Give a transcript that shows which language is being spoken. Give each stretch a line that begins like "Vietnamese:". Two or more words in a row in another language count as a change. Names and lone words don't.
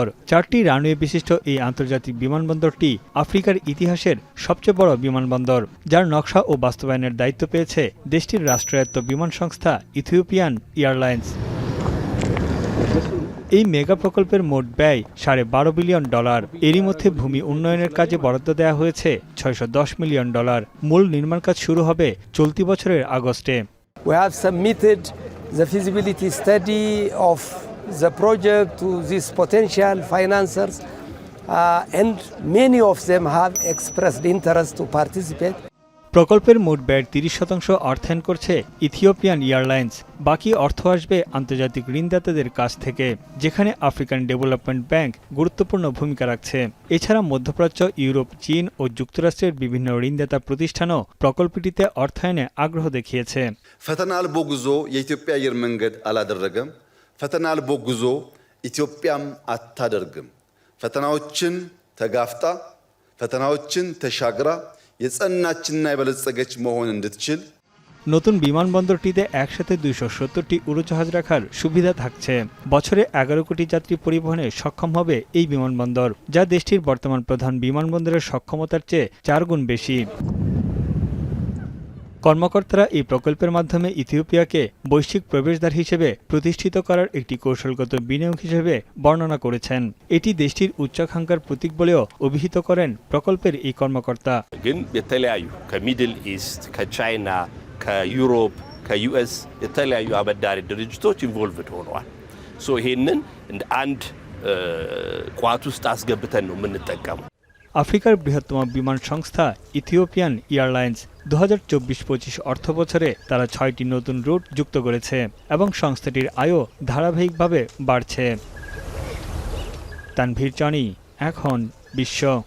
Bangla: ৪টি রানওয়ে বিশিষ্ট এই আন্তর্জাতিক বিমানবন্দরটি আফ্রিকার ইতিহাসের সবচেয়ে বড় বিমানবন্দর, যার নকশা ও বাস্তবায়নের দায়িত্ব পেয়েছে দেশটির রাষ্ট্রায়ত্ত বিমান সংস্থা ইথিওপিয়ান এয়ারলাইন্স। এই মেগা প্রকল্পের মোট ব্যয় $12.5 বিলিয়ন। এরই মধ্যে ভূমি উন্নয়নের কাজে বরাদ্দ দেওয়া হয়েছে $610 মিলিয়ন। মূল নির্মাণ কাজ শুরু হবে চলতি বছরের আগস্টে।
English: We have submitted the feasibility study of the project to these potential financiers and many of them have expressed interest to participate.
Bangla: প্রকল্পের মোট ব্যয়ের 30% অর্থায়ন করছে ইথিওপিয়ান এয়ারলাইন্স। বাকি অর্থ আসবে আন্তর্জাতিক ঋণদাতাদের কাছ থেকে, যেখানে আফ্রিকান ডেভেলপমেন্ট ব্যাংক গুরুত্বপূর্ণ ভূমিকা রাখছে। এছাড়া মধ্যপ্রাচ্য, ইউরোপ, চীন ও যুক্তরাষ্ট্রের বিভিন্ন ঋণদাতা প্রতিষ্ঠানও প্রকল্পটিতে অর্থায়নে আগ্রহ দেখিয়েছে।
Amharic: ፈተና አልቦ ጉዞ የኢትዮጵያ አየር መንገድ አላደረገም። ፈተና አልቦ ጉዞ ኢትዮጵያም አታደርግም። ፈተናዎችን ተጋፍጣ ፈተናዎችን ተሻግራ የጸናችና የበለጸገች መሆን እንድትችል
Bangla: নতুন বিমানবন্দরটিতে একসাথে 270টি উড়োজাহাজ রাখার সুবিধা থাকছে। বছরে 11 কোটি যাত্রী পরিবহনে সক্ষম হবে এই বিমানবন্দর, যা দেশটির বর্তমান প্রধান বিমানবন্দরের সক্ষমতার চেয়ে 4 গুণ বেশি। কর্মকর্তারা এই প্রকল্পের মাধ্যমে ইথিওপিয়াকে বৈশ্বিক প্রবেশদ্বার হিসেবে প্রতিষ্ঠিত করার একটি কৌশলগত বিনিয়োগ হিসেবে বর্ণনা করেছেন। এটি দেশটির উচ্চাকাঙ্ক্ষার প্রতীক বলেও অভিহিত করেন প্রকল্পের এই কর্মকর্তা।
Amharic: ግን የተለያዩ ከሚድል ኢስት ከቻይና ከዩሮፕ ከዩኤስ የተለያዩ አበዳሪ ድርጅቶች ኢንቮልቭድ ሆነዋል። ይሄንን እንደ አንድ ቋት ውስጥ አስገብተን ነው የምንጠቀመው።
Bangla: আফ্রিকার বৃহত্তম বিমান সংস্থা ইথিওপিয়ান এয়ারলাইন্স 2024-25 অর্থ বছরে তারা 6টি নতুন রুট যুক্ত করেছে এবং সংস্থাটির আয়ও ধারাবাহিকভাবে বাড়ছে। তানভীর চনি, এখন বিশ্ব।